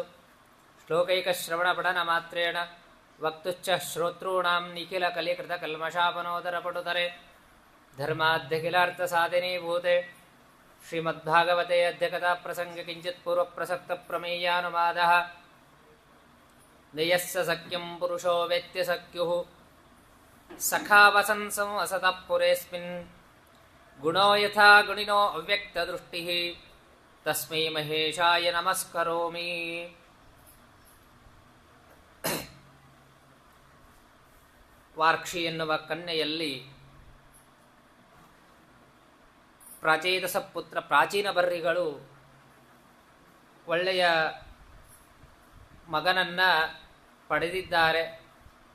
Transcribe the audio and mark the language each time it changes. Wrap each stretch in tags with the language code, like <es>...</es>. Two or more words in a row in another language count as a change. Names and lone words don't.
<sa>ಶ್ಲೋಕೈಕಶ್ರವಣಪಠನಮಾತ್ರೇಣ ವಕ್ತುಶ್ಚ ಶ್ರೋತॄಣಾಂ ನಿಖಿಲಕಲಿಕೃತಕಲ್ಮಷಾಪನೋದರಪಟುತರೆ ಧರ್ಮಾದ್ಯಖಿಲಾರ್ಥಸಾಧಿನೀಭೂತೆ ಶ್ರೀಮದ್ಭಾಗವತೆ ಅದ್ಯಕಥಾಪ್ರಸಂಗೆ ಕಿಂಚಿತ್ ಪೂರ್ವಪ್ರಸಕ್ತಪ್ರಮೇಯಾನುವಾದಃ. ನಯಸ್ಸ ಸಖ್ಯಂ ಪುರುಷೋ ವೇತ್ಯ ಸಖ್ಯುಃ ಸಖಾವಸಂಸಂ ಅಸತಃ ಪುರೇಸ್ಮಿನ್ ಗುಣೋ ಯಥಾ ಗುಣಿನೋ ಅವ್ಯಕ್ತದೃಷ್ಟಿಃ ತಸ್ಮೈ ಮಹೇಶಾಯ ನಮಸ್ಕರೋಮಿ.</sa> <kn>ವಾರ್ಕ್ಷಿ ಎನ್ನುವ ಕನ್ಯೆಯಲ್ಲಿ ಪ್ರಾಚೇತಸ ಪುತ್ರ ಪ್ರಾಚೀನ ಬರ್ರಿಗಳು ಒಳ್ಳೆಯ ಮಗನನ್ನು ಪಡೆದಿದ್ದಾರೆ.</kn>